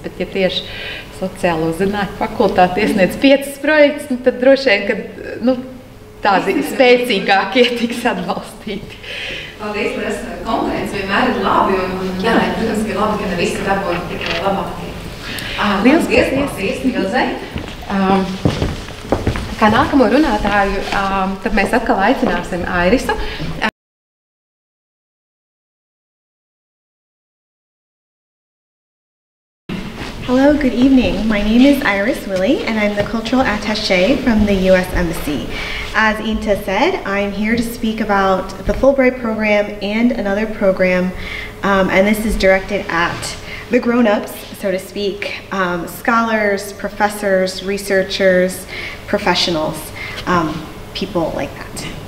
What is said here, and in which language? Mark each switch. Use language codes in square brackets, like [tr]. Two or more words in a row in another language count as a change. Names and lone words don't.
[lv] Bet ja tieši sociālo zinātņu fakultāte iesniedz 5 projektus, tad droši vien, ka tādi spēcīgākie tiks atbalstīti. Paldies, Lies. Konkurence vienmēr ir labi un protams, ka ir labi, ka ne visi dabūna tikai labākie. Liels paldies, Ilze. Kā nākamo runātāju, tad mēs atkal aicināsim Irisu. [en] Hello, good evening. My name is Iris Willey, and I'm the Cultural Attaché from the U.S. Embassy. As Inta said, I'm here to speak about the Fulbright program and another program, and this is directed at the grown-ups, so to speak, scholars, professors, researchers, professionals, people like that.